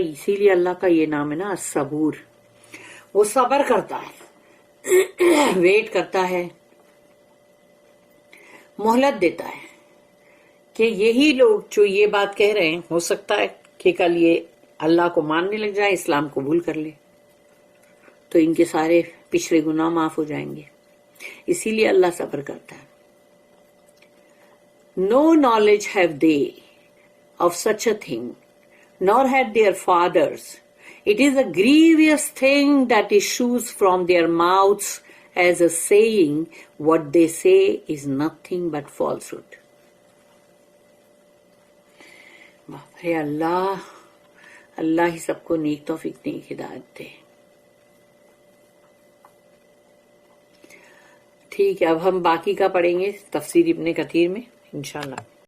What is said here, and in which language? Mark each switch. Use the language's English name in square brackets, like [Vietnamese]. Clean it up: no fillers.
[Urdu] اسی لیے اللہ کا یہ نام ہے نا الصبور, وہ صبر کرتا ہے, ویٹ کرتا ہے, مہلت دیتا ہے کہ یہی لوگ جو یہ بات کہہ رہے ہیں ہو سکتا ہے کہ کل یہ اللہ کو ماننے لگ جائے, اسلام قبول کر لے, تو ان کے سارے پچھلے گناہ معاف ہو جائیں گے. اسی لیے اللہ صبر کرتا ہے. [English] No knowledge have they of such a thing, nor had their fathers. It is a grievous thing that issues from their mouths as a saying, what they say is nothing but falsehood. [Urdu] باپ رے اللہ, اللہ ہی سب کو نیک توفیق نیک ہدایت دے. ٹھیک ہے, اب ہم باقی کا پڑھیں گے تفسیر ابن کثیر میں انشاءاللہ.